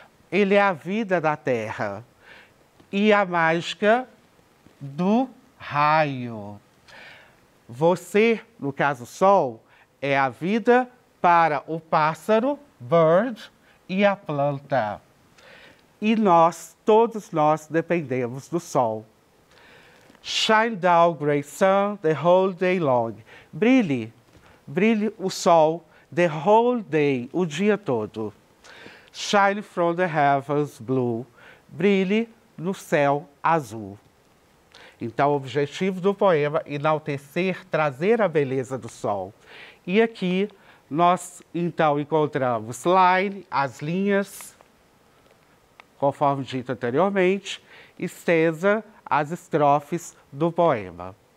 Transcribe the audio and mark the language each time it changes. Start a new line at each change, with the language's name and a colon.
Portuguese: Ele é a vida da terra. E a mágica do raio. Você, no caso sol, é a vida para o pássaro, bird, e a planta. E nós, todos nós, dependemos do sol.
English: Shine down, great sun, the whole day long.
Portuguese: Brilhe, brilhe o sol,
English: the whole day,
Portuguese: o dia todo.
English: Shine from the heavens blue.
Portuguese: Brilhe no céu azul. Então, o objetivo do poema é enaltecer, trazer a beleza do sol. E aqui nós, então, encontramos line, as linhas, conforme dito anteriormente, e stanza, as estrofes do poema.